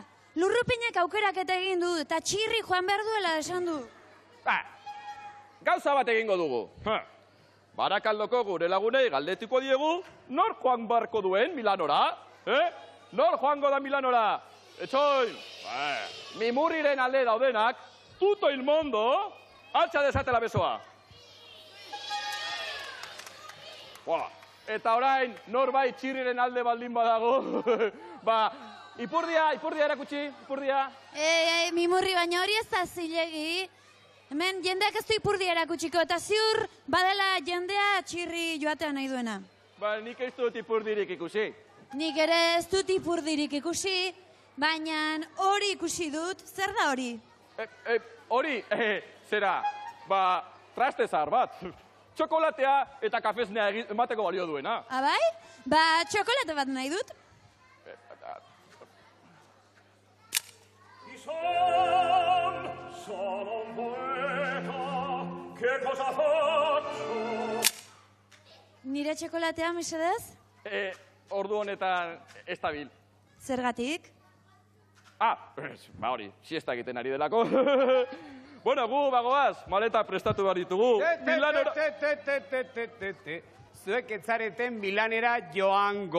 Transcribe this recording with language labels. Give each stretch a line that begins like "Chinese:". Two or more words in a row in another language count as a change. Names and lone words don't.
Basque: Lurrupinek aukeraketa egin du, eta txirri joan behar duela esan du. Gauza bat egingo dugu. Barakaldoko gure lagunei galdetuko diegu, nor joan barko duen Milanora? Nor joango da Milanora? Etxoin, Mimurriren alde daudenak,
Italian: tuto il mondo,
Basque: altxa desatela besoa. Eta orain, norbait txirriren alde baldin badago. Ipurdia erakutsi, ipurdia. Mimurri, baina hori ez da zilegi. Hemen jendeak ez du ipurdia erakutsiko, eta ziur badela jendea txirri joatea nahi duena. Nik ez dut ipurdirik ikusi. Nik ere ez dut ipurdirik ikusi, baina hori ikusi dut. Zer da hori? Hori, zera, traste zahar bat. Txokolatea eta kafesnea emateko balio duena. Abai? Txokolate bat nahi dut.
Italian: Sono un poeta, che cosa faccio?
Basque: Nire txokolatea, mesedez? Ordu honetan ez dabil. Zergatik? Hori, siesta egiten ari delako. Bueno, gu bagoaz, maleta prestatu behar ditugu. Zuek etzareten Milanera joango.